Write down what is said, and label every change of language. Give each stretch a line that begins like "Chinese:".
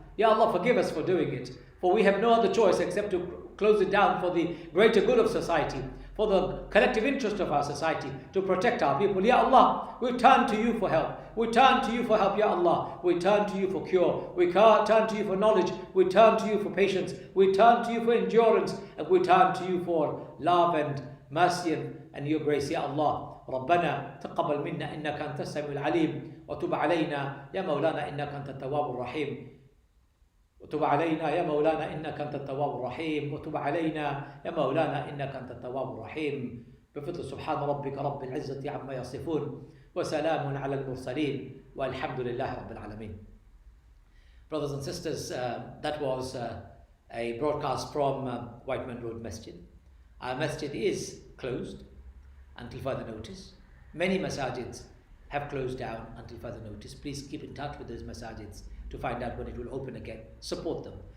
English: Ya Allah, forgive us for doing it. For we have no other choice except to close it down for the greater good of society, for the collective interest of our society, to protect our people. Ya Allah, we turn to you for help. We turn to you for help, Ya Allah. We turn to you for cure. We turn to you for knowledge. We turn to you for patience. We turn to you for endurance. And we turn to you for love and mercy and your grace, Ya Allah.
Arabic: ربنا تقبل منا إنك أنت السميع العليم وتب علينا يا مولانا إنك أنت التواب الرحيم وتب علينا يا مولانا إنك أنت التواب الرحيم وتب علينا يا مولانا إنك أنت التواب الرحيم بفضل سبحان ربك رب العزة عما يصفون وسلام على المرسلين والحمد لله رب العالمين.
English: Brothers and sisters, that was a broadcast from Whiteman Road Masjid. Our masjid is closed until further notice. Many masajids have closed down until further notice. Please keep in touch with those masajids to find out when it will open again. Support them.